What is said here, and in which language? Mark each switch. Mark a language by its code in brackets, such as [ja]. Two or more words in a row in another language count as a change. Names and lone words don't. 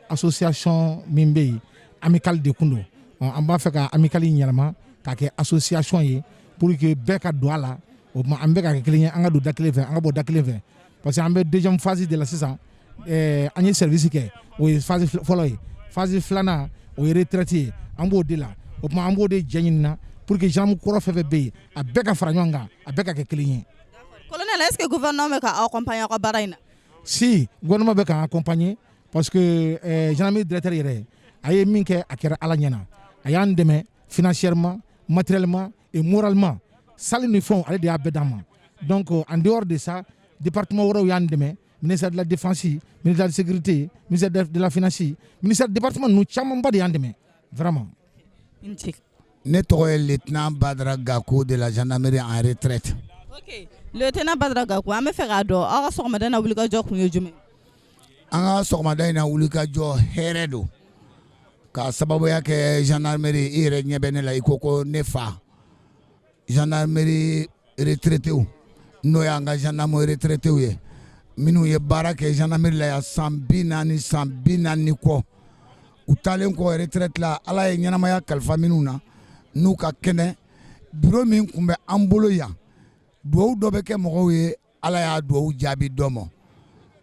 [bm] association min bɛ yen amicale de kun don an b'a fɛ ka amicale yɛlɛma k'a kɛ association ye [fr] pour que [bm] bɛɛ ka don a la o tuma an bɛɛ ka kɛ kelen ye an ka don da kelen fɛ an ka bɔ da kelen fɛ parce que an bɛ [fr] deuxième phase de la [bm] sisan an ye service kɛ o ye phase fɔlɔ ye phase filanan o ye retraite ye an b'o de la o tuma an b'o de jɛ ɲini na [fr] pour que [bm] gendarme kɔrɔ fɛn fɛn bɛ yen a bɛɛ ka fara ɲɔgɔn kan a bɛɛ ka kɛ kelen ye. [fr] Colonel, est-ce que le gouvernement peut accompagner la baraina? Si, le gouvernement peut accompagner parce que gendarmerie directeur [bm] yɛrɛ a ye min kɛ a kɛra ala ɲɛna a y'an dɛmɛ [fr] financièrement matériellement et moralement [bm] salle ni fɛnw ale de y'a bɛɛ d'an ma donc [fr] en dehors de ça département [bm] wɛrɛw y'an dɛmɛ [fr] ministère de la défense ministère de la sécurité ministère de la finance ministère département [bm] ninnu camanba de y'an dɛmɛ vraiment. Ne tɔgɔ ye lieutenant Badara Gakou [fr] de la gendarmerie en retraite. [bm] Ok, lieutenant Badara Gakou, an bɛ fɛ k'a dɔn aw ka sɔgɔmada na wulikajɔ kun ye jumɛn? An ka sɔgɔmada in na wulikajɔ hɛrɛ don ka sababuya kɛ gendarmerie i yɛrɛ ɲɛ bɛ ne la i ko ko ne fa [fr] gendarmerie retraité [bm] n'o y'an ka [fr] gendarme retraité [bm] ye minnu ye baara kɛ gendarmerie la yan san 40 kɔ u taalen kɔ retraite la ala ye ɲɛnamaya kalifa minnu na n'u ka kɛnɛ bureau min tun bɛ an bolo yan duwawu dɔ bɛ kɛ mɔgɔw ye ala y'a duwawu jaabi dɔ ma